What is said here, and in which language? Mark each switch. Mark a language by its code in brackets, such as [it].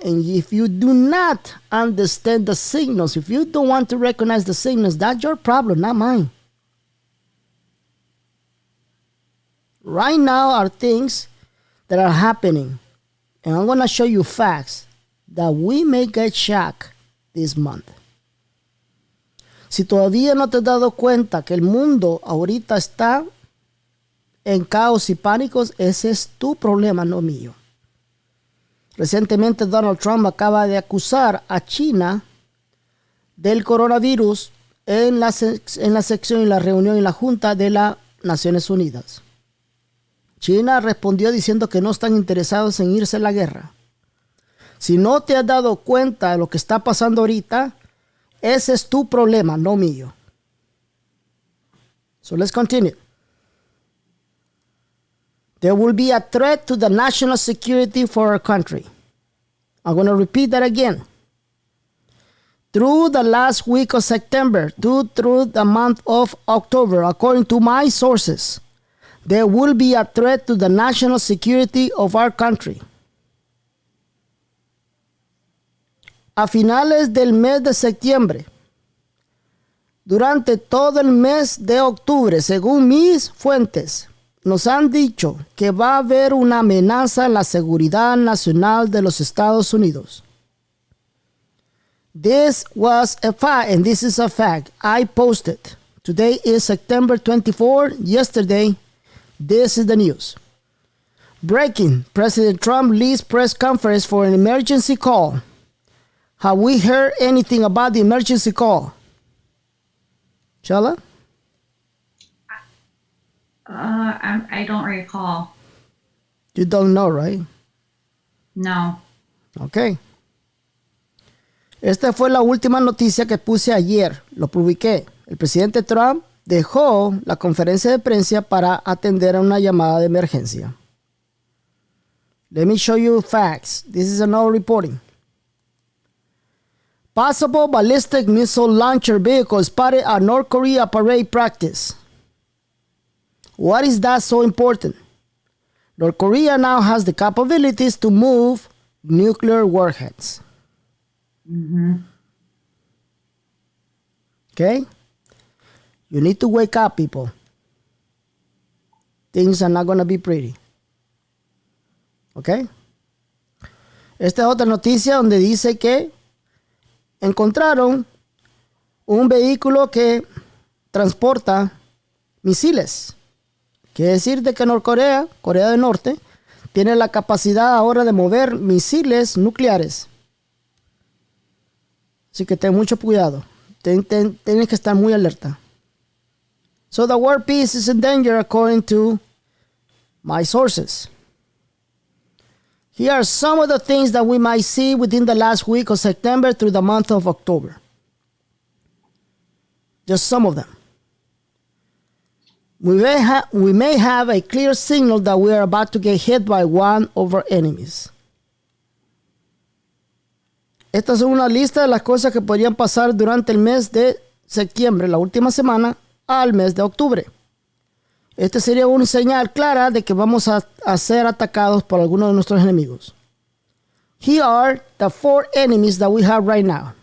[en] And if you do not understand the signals, if you don't want to recognize the signals, that's your problem, not mine. Right now are things that are happening. And I'm going to show you facts that we may get shocked this month. [es] Si todavía no te has dado cuenta que el mundo ahorita está en caos y pánicos, ese es tu problema, no mío. Recientemente Donald Trump acaba de acusar a China del coronavirus en la sección y la reunión y la Junta de las Naciones Unidas. China respondió diciendo que no están interesados en irse a la guerra. Si no te has dado cuenta de lo que está pasando ahorita, Ese es tu problema, no mío. [en] So let's continue. There will be a threat to the national security for our country. I'm going to repeat that again. Through the last week of September, through the month of October, according to my sources, there will be a threat to the national security of our country. [es] A finales del mes de septiembre, durante todo el mes de octubre, según mis fuentes, nos han dicho que va a haber una amenaza en la seguridad nacional de los Estados Unidos. [en] This was a fact, and this is a fact. I posted. Today is September 24. Yesterday, this is the news. Breaking. President Trump leads press conference for an emergency call. Have we heard anything about the emergency call? Chala? I don't recall. You don't know, right? No. Okay. [es] Esta fue la última noticia que puse ayer. Lo publiqué. El presidente Trump dejó la conferencia de prensa para atender a una llamada de emergencia. [en] Let me show you facts. This is another reporting. Possible ballistic missile launcher vehicle spotted at North Korea parade practice. What is that so important? North Korea now has the capabilities to move nuclear warheads. Mm-hmm. Okay? You need to wake up, people. Things are not going to be pretty. Okay? [es] Esta es otra noticia donde dice que encontraron un vehículo que transporta misiles. Quiere decir de que Norcorea, Corea del Norte, tiene la capacidad ahora de mover misiles nucleares. Así que ten mucho cuidado. Tienes que estar muy alerta. [en] So the world peace is in danger according to my sources. Here are some of the things that we might see within the last week of September through the month of October. Just some of them. We may have a clear signal that we are about to get hit by one of our enemies. [es] Estas son una lista de las cosas que podrían pasar durante el mes de septiembre, la última semana, al mes de octubre. Este sería una señal clara de que vamos a ser atacados por algunos de nuestros enemigos. [en] Here are the 4 enemies that we have right now.